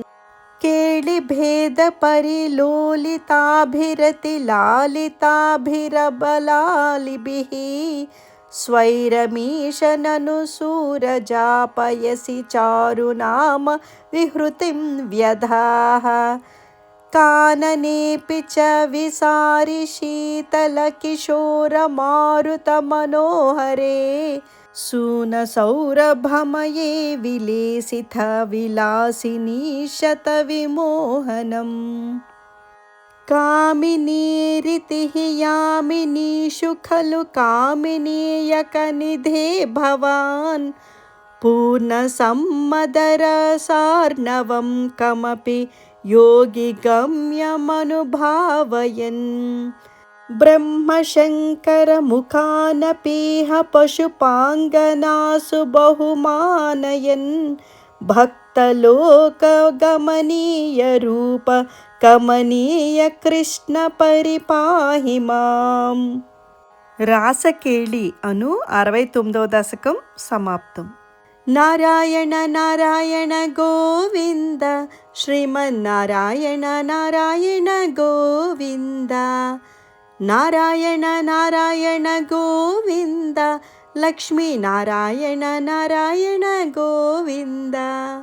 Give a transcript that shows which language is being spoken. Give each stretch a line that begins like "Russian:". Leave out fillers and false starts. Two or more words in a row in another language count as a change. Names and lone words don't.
Sanskrit: కేళిభేద పరిలోలితాభిరతి లాలితాభిరబలాలిభిః స్వైరమీశనను సూరజాపయసి చారునామ విహృతిం వ్యధాః కాననేపి చ విసారి శీతల కిశోర మారుత మనోహరే सूनसौरभमये विलेसितविलासिनी शतविमोहनम् कामिनीरितिः यामिनीषु खलु कामिनीयकनिधे भवान् पूर्णसम्मदरसार्णवं कमपि योगिगम्यमनुभावयन् ब्रह्मशङ्करमुखानपीह पशुपाङ्गनासु बहुमानयन् भक्तलोकगमनीयरूप కమనీయ కృష్ణ పరిపాహి మాం.
Telugu: రాసకేళి అను 69వ దశకం సమాప్తం.
Sanskrit: నారాయణ నారాయణ గోవింద శ్రీమన్నారాయణ నారాయణ గోవింద నారాయణ నారాయణ గోవింద లక్ష్మీనారాయణ నారాయణ గోవింద.